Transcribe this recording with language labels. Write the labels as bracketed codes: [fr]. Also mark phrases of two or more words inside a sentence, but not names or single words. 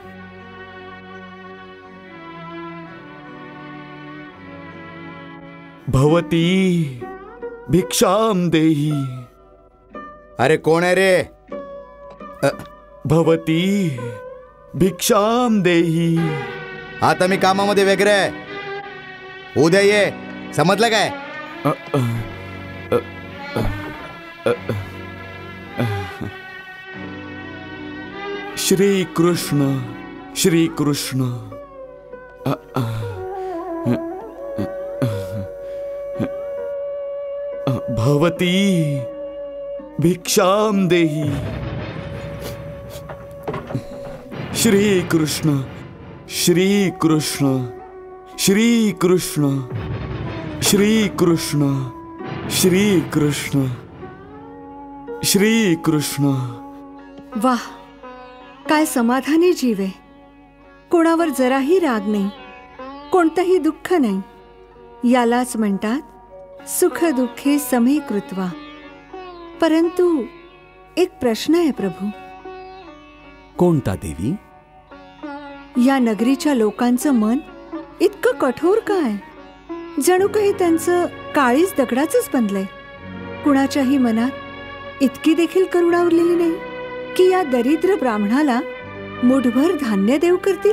[sa] भवती भिक्षाम देही. [mr] अरे कोण आहे रे? [sa] भवती भिक्षाम देही. [mr] आता मी कामामध्ये वेगळं आहे. उद्या ये, समजलं काय? श्री कृष्ण श्री कृष्ण. [sa] भवती भिक्षाम देही. [mr] श्री कृष्ण श्री कृष्ण श्री कृष्ण श्री कृष्ण श्री कृष्ण श्री कृष्ण. वाह, काय समाधानी जीव आहे. कोणावर जराही राग नाही, कोणतंही दुःख नाही. यालाच म्हणतात [sa] सुख दुःखे समे कृत्वा. [mr] परंतु एक प्रश्न आहे प्रभू. कोणता देवी? या नगरीच्या लोकांचं मन इतकं कठोर काय? जणू काही त्यांचं काळीच दगडाचंच बनलंय. कुणाच्याही मनात इतकी देखील करुणा उरलेली नाही की या दरिद्र ब्राह्मणाला मुठभर धान्य देव करतील.